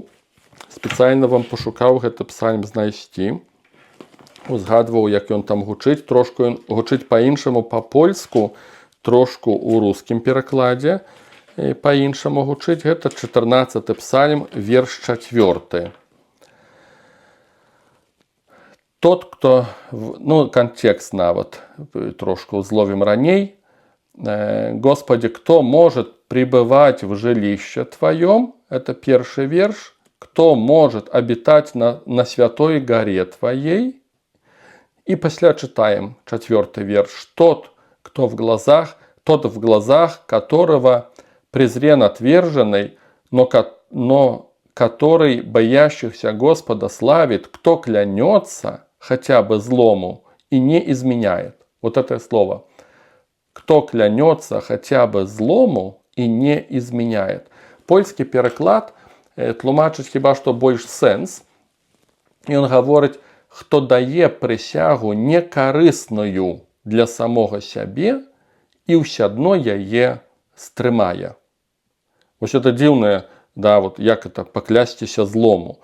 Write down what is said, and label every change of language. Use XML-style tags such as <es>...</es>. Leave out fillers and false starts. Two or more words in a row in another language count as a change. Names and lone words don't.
<be>Спецыяльна вам пашукаў гэты псальм знайсці. Узгадваў, як ён там гучыць. Трошку ён гучыць па-іншаму па-польску, трошку ў рускім перакладзе. Па-іншаму гучыць. Гэта 14-й псальм, верш 4.</be> <ru>Тот, кто...</ru> <be>Ну, контекст нават трошку зловім раней.</be> <ru>«Господи, кто может пребывать в жилище Твоем?» Это первый верш. «Кто может обитать на святой горе Твоей?» И после читаем 4 верш. «Тот, в глазах которого презрен отверженный, но который боящихся Господа славит, кто клянется хотя бы злому и не изменяет». Вот это слово. «Кто клянется хотя бы злому и не изменяет».</ru> <be>Польский переклад тлумачыць хіба што больш сэнс. Ён гаворыць, хто дае прысягу некарысную для самога сябе і ўсё адно яе стрымае. Вось это дзіўнае, да, вот як это паклясціся злому.</be>